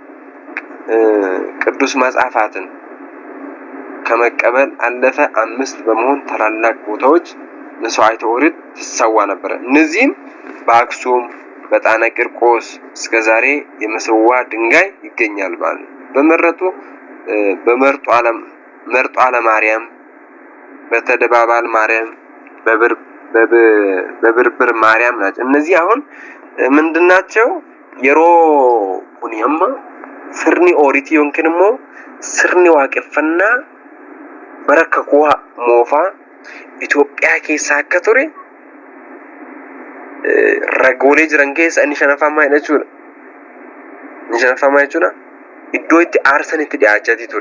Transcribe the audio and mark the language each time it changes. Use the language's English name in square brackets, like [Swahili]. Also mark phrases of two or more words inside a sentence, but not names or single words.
[Amharic] ቅዱስ መጽሐፋትን ከመቀበል አለፈ 5 በመሆን ታላላቅ ቦታዎች መስዋዕተ ኦሪት ተሰዋ ነበር። እነዚህም በአክሱም በጣና ቂርቆስ እስከዛሬ የመሰዋ ድንጋይ ይገኛል ማለት በመርጦ ዓለም ማርያም በተደባባል ማርያም በብርብር ማርያም ናቸው። እነዚህ አሁን ምንድናቸው? [Oromo] የሮ ኩኒያማ ስርኒ ኦሪቲ yookiin sirni waaqeffannaa baraka kuwa moofaa Itoophiyaa keessa akka ture ragoolee jiran keessa inni shanaffaa jechuudha. Inni shanaffaa jechuudha. Iddoo itti aarsan itti dhiyaachaatii ture.